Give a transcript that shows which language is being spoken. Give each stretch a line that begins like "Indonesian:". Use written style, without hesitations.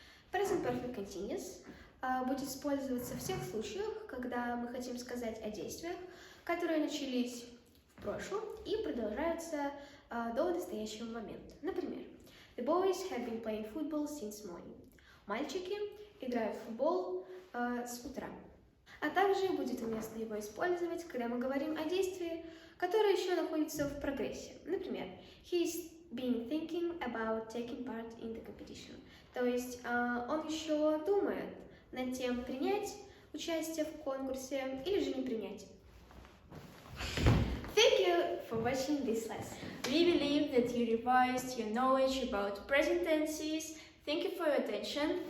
Russian: Present perfect continuous будет использоваться в тех случаях, когда мы хотим сказать о действиях, которые начались в прошлом и продолжаются до настоящего момента.
English: Например, the boys have been playing football since morning.
Russian: Мальчики играют в футбол с утра. А также будет уместно его использовать, когда мы говорим о действии, которое еще находится в прогрессе. Например,
English: he is been thinking about taking part in the competition.
Russian: То есть он еще думает над тем, принять участие в конкурсе или же не принять.
English: Thank you for watching this lesson. We believe that you revised your knowledge about present tenses. Thank you for your attention.